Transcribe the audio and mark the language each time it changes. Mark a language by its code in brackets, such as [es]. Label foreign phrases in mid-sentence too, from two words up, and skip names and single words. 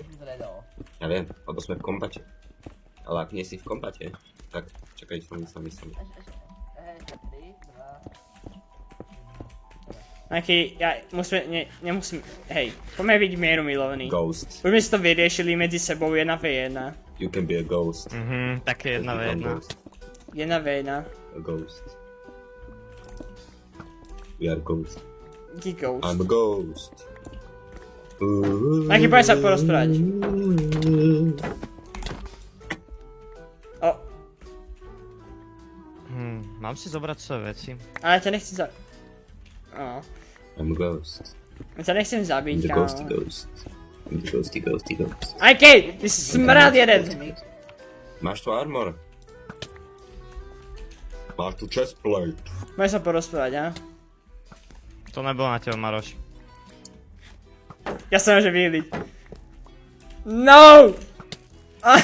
[sk] Ja viem, lebo sme v kombate. Ale ak nie si v kombate, tak čakaj, sami. Nejaký, nemusím, hej, poďme byť mieru milovný. Ghost. Už sme si to vyriešili medzi sebou 1v1. [en] You can be a ghost. [sk] Také jedna v [en] Become [sk] jedna. [en] ghost. [sk] 1v1. [en] A ghost. We are ghost. [sk] Jaký ghost? [en] I'm a ghost. [sk] Nejaký, poďme sa porozprávať. O, Mám si zobrať svoje veci. ale ťa nechci [en] I'm a ghost. [sk] Ja ťa nechcem [en] I'm [sk] zabiť, [en] the [sk] kámo. [en] ghosty ghost. I'm the ghosty ghost. [sk] IK, ty si smrad jeden. Máš tu armor? Máš tu chestplate. Poďme sa porozprávať, a? To nebolo na teba, Maroš. Ja sa môžem vyhliť. No! Jo. Ty každého